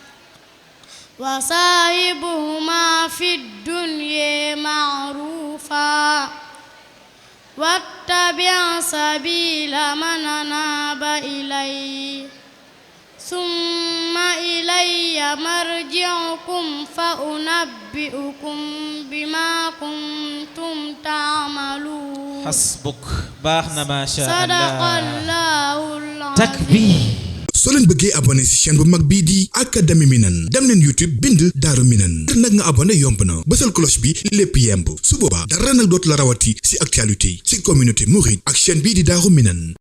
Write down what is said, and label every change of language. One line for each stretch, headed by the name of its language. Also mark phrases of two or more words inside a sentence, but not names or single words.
Arabic: وصاحبهما في الدنيا معروفا واتبع سبيل من أناب إلي ثم إلي مرجعكم فأنبئكم بما كنتم تعملون. حسبك باخنا ما شاء صدق الله. الله العظيم. takbir.
Wolof: soo leen bëggee abonné ci chaîne bu mag bii di Académie Minane dem leen YouTube bind Daaru Minane ngir nag nga abonné yomb na bësal cloche bi lépp yemb su boobaa dara nag dootu la rawati ci actualité ci
French: communauté mouride
Wolof: ak chaîne bii di Daaru Minane.